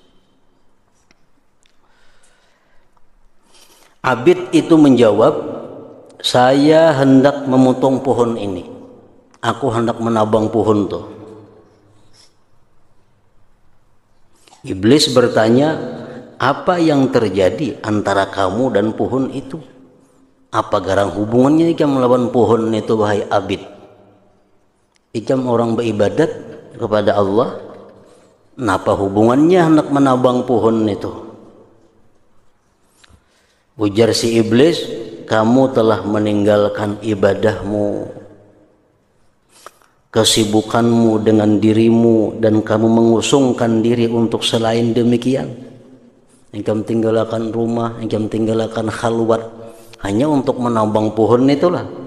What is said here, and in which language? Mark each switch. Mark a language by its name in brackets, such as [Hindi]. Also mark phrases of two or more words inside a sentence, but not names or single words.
[Indonesian] Abid itu menjawab, saya hendak memotong pohon ini. Aku hendak menabang pohon tuh. Iblis bertanya, apa yang terjadi antara kamu dan pohon itu? [Banjar] Apa garang hubungannya ikam melawan pohon itu, wahai Abid? Ikam orang beribadat kepada Allah, kenapa hubungannya hendak menabang pohon itu? [Indonesian] Ujar si iblis, kamu telah meninggalkan ibadahmu, kesibukanmu dengan dirimu, dan kamu mengusungkan diri untuk selain demikian. Engkau tinggalkan rumah, engkau tinggalkan khalwat hanya untuk menambang pohon itulah.